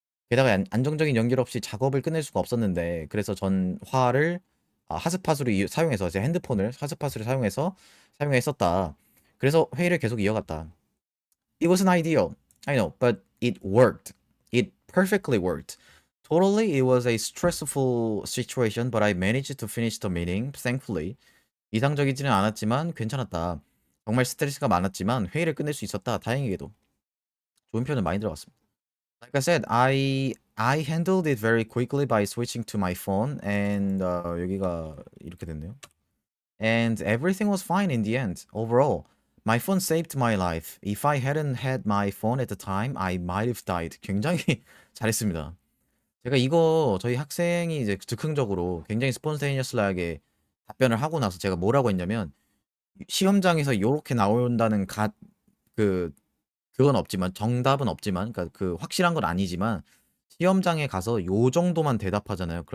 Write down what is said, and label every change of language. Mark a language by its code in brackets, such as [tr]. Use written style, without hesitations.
[ko] 게다가 안정적인 연결 없이 작업을 끝낼 수가 없었는데, 그래서 전화를 핫스팟으로 사용해서 제 핸드폰을 핫스팟으로 사용했었다. 그래서 회의를 계속 이어갔다. [en] It wasn't ideal, I know, but it worked. It perfectly worked. Totally, it was a stressful situation, but I managed to finish the meeting, thankfully. [ko] 이상적이지는 않았지만 괜찮았다. 정말 스트레스가 많았지만 회의를 끝낼 수 있었다. 다행히게도. 좋은 표현을 많이 들어봤습니다. [en] Like I said, I handled it very quickly by switching to my phone and [ko] 여기가 이렇게 됐네요. [en] And everything was fine in the end. Overall, my phone saved my life. If I hadn't had my phone at the time, I might have died. [ko] 굉장히 잘했습니다. 제가 이거 저희 학생이 이제 즉흥적으로 굉장히 스폰테니어스하게 답변을 하고 나서 제가 뭐라고 했냐면 시험장에서 요렇게 나온다는 그 그건 없지만 정답은 없지만 그러니까 그 확실한 건 아니지만 시험장에 가서 요 정도만 대답하잖아요.